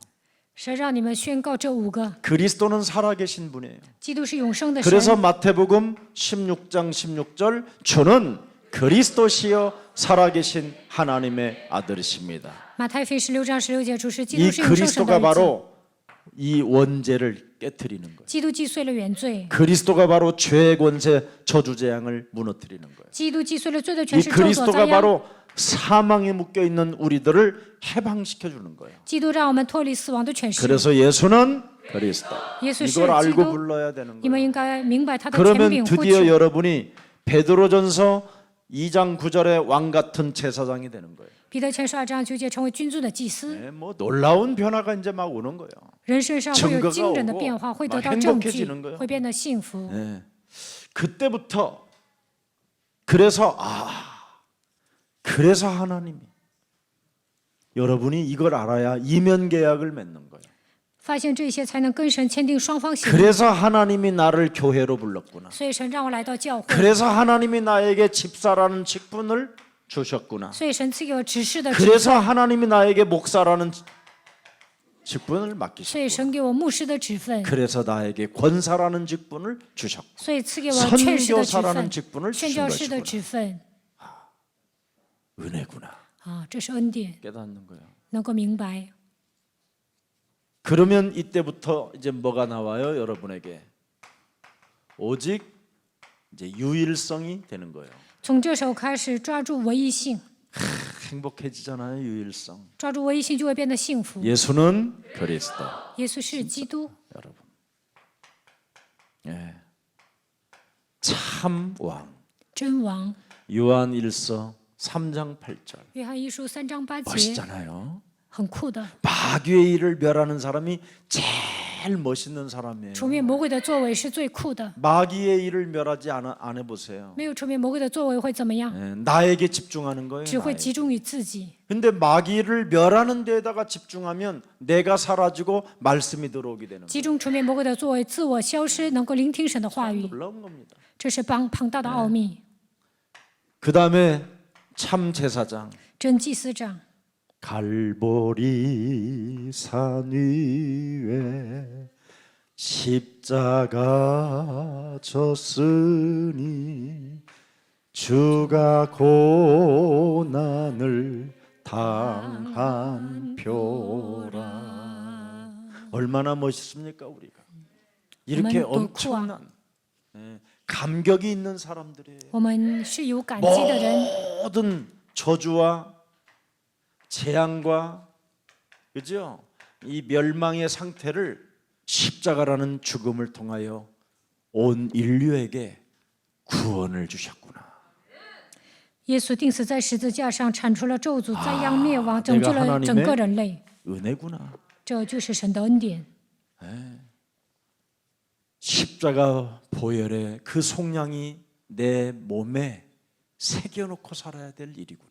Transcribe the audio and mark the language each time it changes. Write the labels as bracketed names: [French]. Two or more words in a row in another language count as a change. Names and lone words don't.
[Chinese] 神让你们宣告这5个， [Korean] 그리스도는 살아계신 분이에요. [Chinese] 基督是永生的神。 [Korean] 그래서 마태복음 16장 16절 주는 그리스도시여 살아계신 하나님의 아들이십니다. [Chinese] 马太福音16章16节，主是基督 [Korean] 이 [Chinese] 是永生神的 [Korean] 그리스도가 [Chinese] 儿子， [Korean] 바로 이 원죄를 깨뜨리는 거예요. [Chinese] 基督击碎了原罪， [Korean] 그리스도가 바로 죄의 권세 저주재앙을 무너뜨리는 거예요. [Chinese] 基督击碎了罪的权 [Korean] 이 [Chinese] 势、咒诅、 [Korean] 그리스도가 [Chinese] 灾殃。 [Korean] 바로 사망에 묶여 있는 우리들을 해방시켜 주는 거예요. [Chinese] 基督让我们脱离死亡的权势。 [Korean] 그래서 예수는 그리스도. [Chinese] 예수是 [Korean] 이걸 알고 [Chinese] 基督。 [Korean] 불러야 되는 [Chinese] 你们 [Korean] 거예요. [Chinese] 应该明白他的权 [Korean] 그러면 [Chinese] 柄呼 [Korean] 드디어 [Chinese] 求， [Korean] 여러분이 베드로전서 2장 9절의 왕 같은 제사장이 되는 거예요. [Chinese] 彼得前书2章9节成为君尊的祭司， [Korean] 네, 뭐 놀라운 변화가 이제 막 오는 거예요. [Chinese] 人身上会有惊人的变化，会得到证据，会变得幸福。 [Korean] 네. 그때부터 그래서 그래서 하나님이 여러분이 이걸 알아야 이면 계약을 맺는 거예요. [Chinese] 发现这些才能跟神签订双方协议。 [Korean] 그래서 하나님이 나를 교회로 불렀구나. [Chinese] 所以神让我来到教会， [Korean] 그래서 하나님이 나에게 집사라는 직분을 주셨구나. [Chinese] 所以神赐给我指示的职， [Korean] 그래서 하나님이 나에게 목사라는 직분을 [Chinese] 所以 [Korean] 맡기셨고, [Chinese] 神给我牧师的职分， [Korean] 그래서 나에게 권사라는 직분을 주셨고, [Chinese] 所以赐给我劝士的职 [Korean] 선교사라는 [Chinese] 分， [Korean] 직분을 [Chinese] 宣 [Korean] 주신 [Chinese] 教士的 [Korean] 것이구나. [Chinese] 职分。 [Korean] 은혜구나. [Chinese] 啊，这是恩典， [Korean] 깨닫는 거예요. [Chinese] 能够明白。 [Korean] 그러면 이때부터 이제 뭐가 나와요, 여러분에게? 오직 이제 유일성이 되는 거예요. [Chinese] 从这时候开始，抓住唯一性， [Korean] 행복해지잖아요, 유일성. [Chinese] 抓住唯一性就会变得幸福。 [Korean] 예수는 그리스도. [Chinese] 耶稣是基督， [Korean] 여러분. 예. 참 왕. [Chinese] 真王。 [Korean] 요한일서 3장 8절. [Chinese] 约翰一书3章8节， [Korean] 멋있잖아요. [Chinese] 很酷的。 [Korean] 마귀의 일을 멸하는 사람이 제일 멋있는 사람이에요. [Chinese] 除灭魔鬼的作为是最酷的， [Korean] 마귀의 일을 멸하지 안 해보세요. [Chinese] 没有除灭魔鬼的作为会怎么样？ [Korean] 예, 나에게 집중하는 거예요. [Chinese] 只会 [Korean] 나에게. [Chinese] 集中于自己。 [Korean] 근데 마귀를 멸하는 데에다가 집중하면 내가 사라지고 말씀이 들어오게 되는 [Chinese] 集 [Korean] 거예요. [Chinese] 中除灭魔鬼的作为，自我消失，能够聆听神的话语， [Korean] 놀라운 겁니다. [Chinese] 这是庞大的奥秘。 [Korean] 그 다음에 참 제사장. [Chinese] 真祭司长， [Korean] 갈보리 산 위에 십자가 졌으니 주가 고난을 당한 표라. 얼마나 멋있습니까 우리가. 이렇게 엄청난 감격이 있는 사람들이에요. [Chinese] 我们是有感激的人， [Korean] 모든 저주와 재앙과 그죠? 이 멸망의 상태를 십자가라는 죽음을 통하여 온 인류에게 구원을 주셨구나. [Chinese] 耶稣钉死在十字架上，铲除了咒诅、灾殃、灭亡，拯救 [Korean] 내가 [Chinese] 了整个人类。 [Korean] 은혜구나. [Chinese] 这就是神的恩典。 [Korean] 십자가 보혈의 그 속량이 내 몸에 새겨놓고 살아야 될 일이구나.